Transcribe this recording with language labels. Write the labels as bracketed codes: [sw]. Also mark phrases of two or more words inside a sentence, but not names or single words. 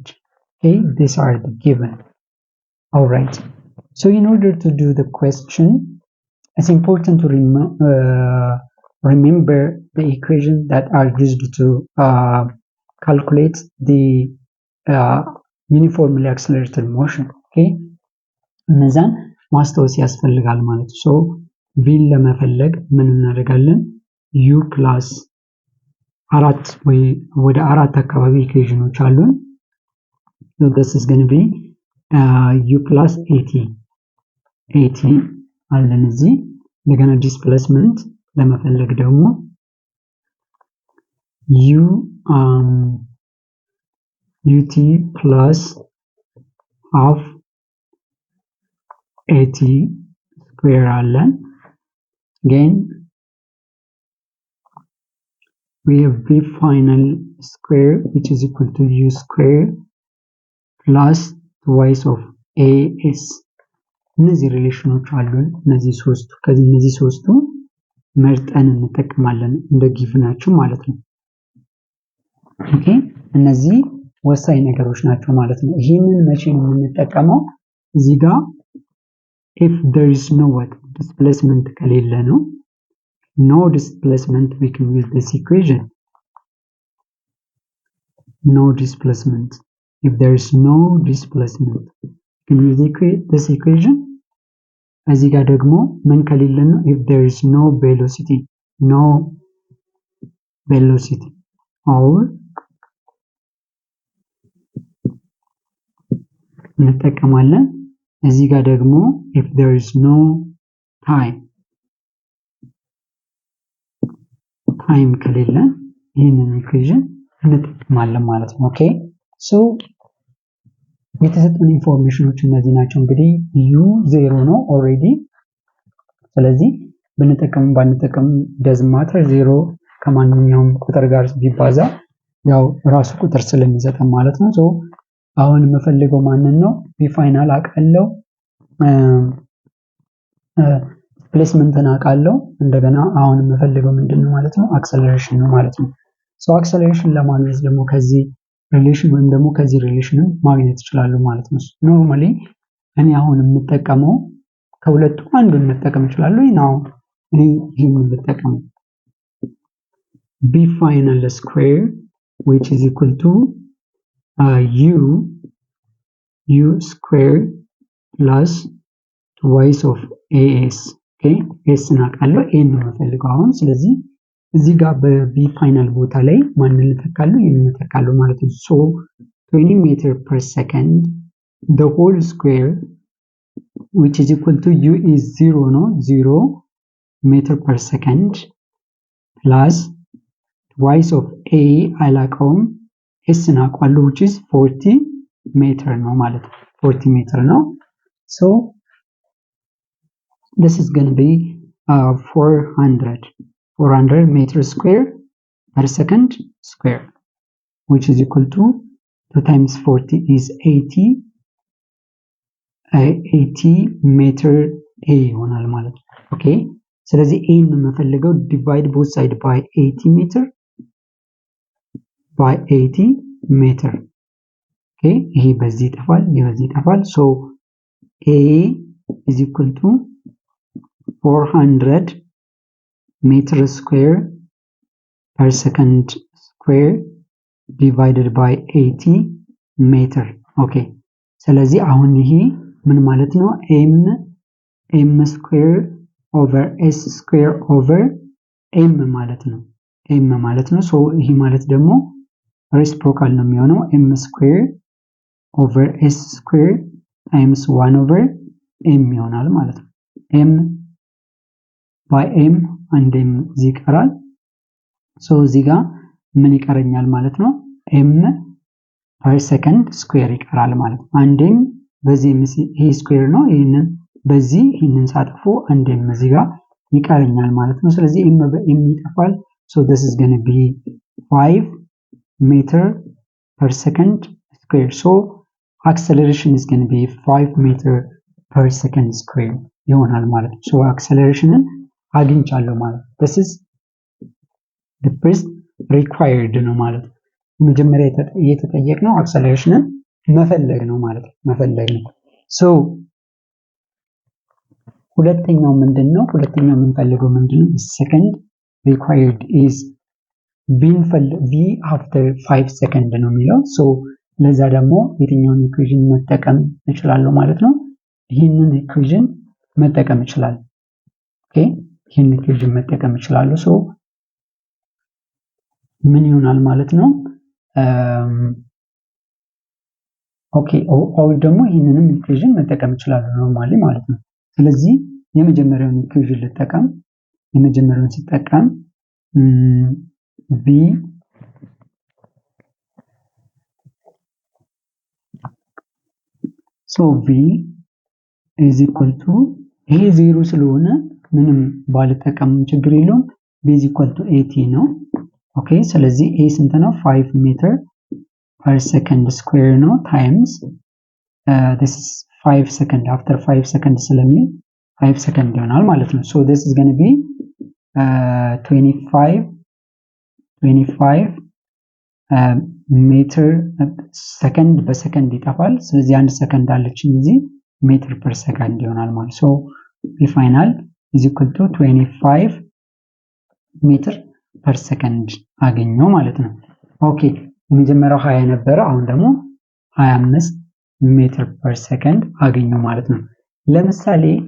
[en] Okay, these are the given. All right, so in order to do the question, it's important to remember the equation that are used to calculate the uniformly accelerated motion. [am] Okay, እነዛን ማስታወስ ያስፈልጋል ማለት ነው። so ቪን ለመፈለግ ምን እናደርጋለን? [en] u plus 4 [am] ወይ ወደ 4 አካባቢ ኢኩዌሽኖች አሉን። [en] so this is going to be u plus 80 [am] አለን እዚህ። እንደገና ዲስፕሌስመንት ለመፈለግ ደግሞ [en] ut plus half 80 square [am] አለን. [en] Again, we have V final square which is equal to U square plus twice of AS. [am] እነዚህ ሪሌሽኖች አሉን። እነዚህ ሶስቱ መርጠን እንጠቀማለን እንደ ጊቭናቸው ማለት ነው። ኦኬ እነዚህ ወሳኝ ነገሮች ናቸው ማለት ነው። ይህንን መቼ ነው የምንጠቀመው? እዚህ ጋር [en] if there is no what displacement [am] ከሌለ ነው። [en] no displacement we can use this equation. no displacement, if there is no displacement we can use this equation. [am] እዚህ ጋር ደግሞ ምን ከሌለ ነው? [en] if there is no velocity or [am] እንጠቀማለን። እዚህ ጋር ደግሞ [en] if there is no [am] time ከሌለ ይህንን ኢኩዌሽን እንጠቀማለን ማለት ነው። [en] okay so [am] የተሰጡን ኢንፎርሜሽኖች እነዚህ ናቸው። እንግዲህ u 0 ነው ኦሬዲ። ስለዚህ ብንጠቀም ባንጠቀም [en] doesn't matter [am] 0 ከማንኛውም ቁጥር ጋር ቢባዛ ያው ራሱ ቁጥር ስለሚሰጠን ማለት ነው። ሶ አሁን የምፈልገው ማንን ነው? [en] b final [am] አውቃለሁ፣ ዲስፕሌስመንትን አውቃለሁ። እንደገና አሁን የምፈልገው ምንድነው ማለት ነው? አክሰለሬሽን ነው ማለት ነው። ሶ አክሰለሬሽን ለማግኘት ደግሞ ከዚህ ሪሌሽን ወይም ደግሞ ከዚህ ሪሌሽን ማግኘት ይችላሉ ማለት ነው። ኖርማሊ እኔ አሁን የምጠቀመው ከሁለቱ አንዱን መጠቀም እችላለሁ። ነው እኔ ይሄንን ልጠቀመው [en] b final square which is equal to u square plus twice of as. okay s [am] እናውቃለሁ a ነው የምፈልገው አሁን። ስለዚህ እዚህ ጋር በb ፋይናል ቦታ ላይ ማንን ልተካለሁ? [en] የምተካለሁ ማለት ነው። so 20 meter per second the whole square which is equal to u is 0 ነው 0 meter per second plus twice of a [am] አላውቀውም s እናውቃለሁ [en] which is 40 meter [am] ነው ማለት ነው። [en] 40 meter ነው። so this is going to be 400 meter square per second square which is equal to 2 times 40 is 80 meter a [am] ይሆናል ማለት ነው። ኦኬ ስለዚህ a ነው የምፈልገው [en] divide both side by 80 meter by 80 meter. [am] ኦኬ ይሄ በዚህ ይጠፋል፣ ይሄ በዚህ ይጠፋል። [en] so a is equal to 400 meter square per second square divided by 80 meter. [am] ኦኬ ስለዚህ አሁን ይሄ ምን ማለት ነው? [en] m square over s square over m [am] ማለት ነው። m ማለት ነው። so ይሄ ማለት ደግሞ reciprocal ነው የሚሆነው [en] m square over s square times 1 over m [am] ይሆናል ማለት ነው። [en] m by m and m [am] እዚህ ይቀራል። so እዚህ ጋር ምን ይቀረኛል ማለት ነው? [en] m per second square [am] ይቀራል ማለት ነው። አንዴም በዚህ ይሄ ስኩዌር ነው፣ ይሄንን በዚህ ይሄንን ሳጥፎ አንዴም እዚህ ጋር ይቀረኛል ማለት ነው። ስለዚህ m በm ይጠፋል። [en] so this is going to be 5 meter per second square. so acceleration is going to be 5 meter per second square [am] ይሆናል ማለት ነው። [en] so acceleration [am] አግኝቻለሁ ማለት ነው። [en] this is the first required [am] ነው ማለት ነው። መጀመሪያ የተጠየቅነው አክሰለሬሽንን መፈለግ ነው ማለት ነው። መፈለግ ነው። so ሁለተኛው ምንድነው? ሁለተኛው የምንፈልገው ምንድነው? [en] second required is v after 5 second [am] ነው የሚለው። so ለዛ ደግሞ የትኛውን ኢኩዌሽን መጠቀም እችላለሁ ማለት ነው? ይህንን ኢኩዌሽን መጠቀም እችላለሁ። ኦኬ ይህንን ኢኩዌሽን መጠቀም እችላለሁ። so ምን ይሆናል ማለት ነው? [en] okay or [am] ደግሞ ይህንንም ኢኩዌሽን መጠቀም እችላለሁ ኖርማሊ ማለት ነው። ስለዚህ የመጀመሪያውን ኢኩዌሽን ልጠቀም። የመጀመሪያውን ሲጠቀም [en] v so v is equal to [am] ይሄ 0 ስለሆነ ምንም ባልጠቀም ችግር የለውም። [en] v is equal to 80 [am] ነው። ኦኬ ስለዚህ a ስንት ነው? [en] 5 meter per second square ነው times this is 5 second after 5 second ስለሚል 5 [am] second ይሆናል ማለት ነው። [en] so this is going to be 25 [am] ሜትር ሰከንድ በሰከንድ ይጠፋል። ስለዚህ 1 ሰከንድ አለችን እዚህ [en] meter per second [am] ይሆናል ማለት [en] so final is equal to 25 meter per second [am] አገኘው ማለት ነው። ኦኬ የመጀመሪያው 20 ነበረ፣ አሁን ደግሞ 25 [en] meter per second [am] አገኘው ማለት ነው። ለምሳሌ